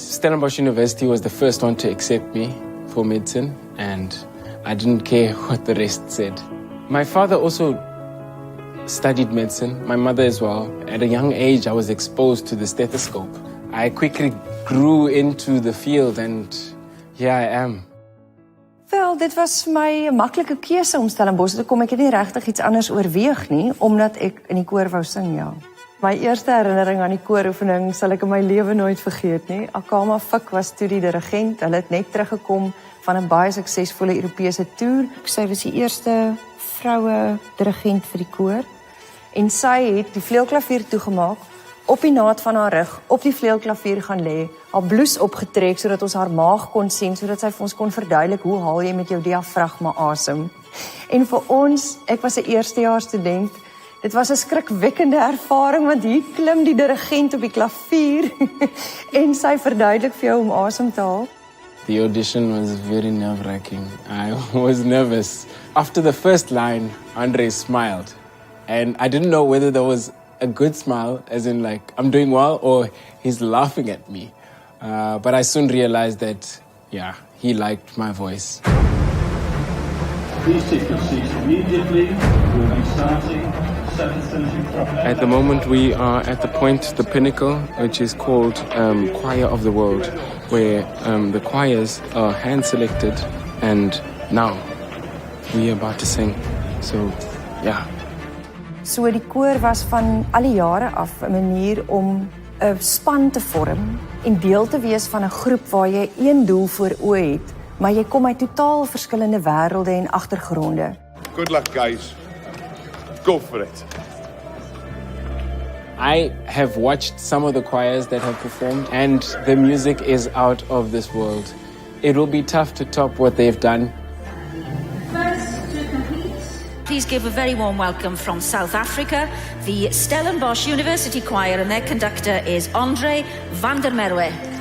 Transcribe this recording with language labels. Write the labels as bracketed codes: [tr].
[en] Stellenbosch University was the first one to accept me for medicine, and I didn't care what the rest said. My father also studied medicine, my mother as well. At a young age, I was exposed to the stethoscope. I quickly grew into the field, and here I am. [af] Wel, dit was vir my 'n maklike keuse om Stellenbosch te kom. Ek het nie regtig iets anders oorweeg nie, omdat ek in die koor wou sing, ja. My eerste herinnering aan die kooroefening sal ek in my lewe nooit vergeet nie. Akama Fik was toe die dirigent. Hulle het net teruggekom van 'n baie suksesvolle Europese toer. Sy was die eerste vroue dirigent vir die koor. En sy het die vleuelklavier toegemaak, op die naad van haar rug, op die vleuelklavier gaan lê, haar blouse opgetrek sodat ons haar maag kon sien, sodat sy vir ons kon verduidelik hoe haal jy met jou diafragma asem. En vir ons, ek was 'n eerstejaars student, dit was 'n skrikwekkende ervaring, want hier klim die dirigent op die klavier en sy verduidelik vir jou om asem te haal. [en] The audition was very nerve-wracking. I was nervous. After the first line, Andre smiled. And I didn't know whether there was a good smile, as in like, I'm doing well, or he's laughing at me. But I soon realized that, yeah, he liked my voice. Please take your seats immediately. We'll be starting 7:30. At the moment, we are at the point, the pinnacle, which is called Choir of the World, where the choirs are hand-selected, and now we are about to sing. So, yeah. [af] So die koor was van al die jare af 'n manier om 'n span te vorm en deel te wees van 'n groep waar jy een doel voor oë het, maar jy kom uit totaal verskillende wêrelde en agtergronde. [en] Good luck, guys. Go for it. I have watched some of the choirs that have performed, and the music is out of this world. It will be tough to top what they've done. Please give a very warm welcome from South Africa, the Stellenbosch University Choir, and their conductor is Andre van der Merwe.